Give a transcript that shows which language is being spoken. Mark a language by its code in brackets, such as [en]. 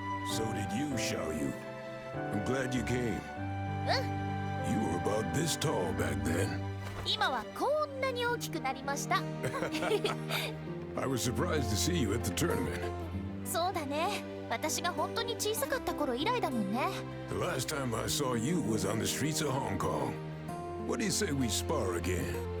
[en] So did you, Xiaoyu. I'm glad you came. You were about this tall back then. I was surprised to see you at the tournament. [ja] そうだね。私が本当に小さかった頃以来だもんね。 [en] The last time I saw you was on the streets of Hong Kong. What do you say we spar again?